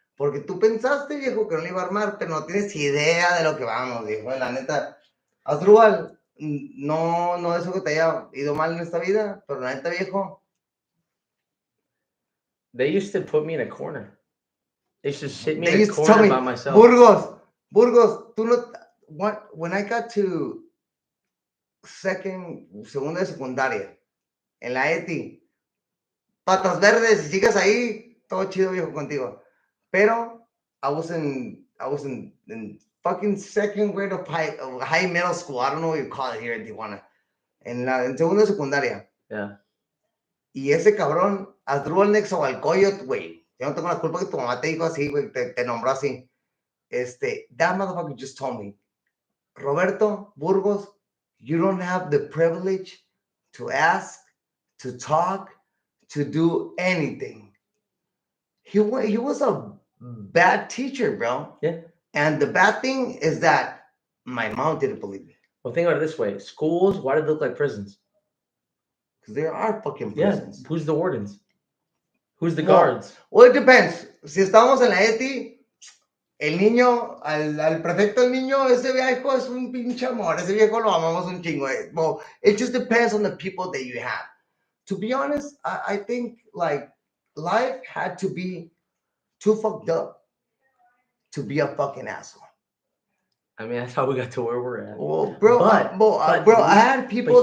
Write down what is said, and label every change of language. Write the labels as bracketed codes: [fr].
[es] Porque tú pensaste, viejo, que no le iba a armar, pero no tienes idea de lo que vamos, viejo. La neta, Asdrúbal, no eso que te haya ido mal en esta vida, pero la neta, viejo. [en] They used to put me in a corner. They used to sit me They in a used to tell corner me, by myself. [es] Burgos, tú no, [en] when I got to [es] segunda de secundaria, en la ETI, patas verdes, si sigues ahí, todo chido, viejo, contigo. [en] Pero I was in fucking second grade of high middle school. I don't know what you call it here in Tijuana. [es] En segunda de secundaria. [en] Yeah. [es] Y ese cabrón, Asdrúbal Nexahualcoyot, güey. Yo no tengo la culpa que tu mamá te dijo así, güey, te nombró así. [en] That motherfucker just told me, Roberto Burgos, you don't have the privilege to ask, to talk, to do anything. He was a bad teacher, bro. Yeah. And the bad thing is that my mom didn't believe me. Well, think about it this way. Schools, why do they look like prisons? Because there are fucking prisons. Yeah. Who's the wardens? Who's the Well, guards? Well, it depends. [es] Si estamos en la ETI, el niño, al prefecto del niño, ese viejo es un pinche amor. Ese viejo lo amamos un chingo. [en] Well, it just depends on the people that you have. To be honest, I think like life had to be too fucked up to be a fucking asshole. I mean, that's how we got to where we're at. Well, bro, but I had people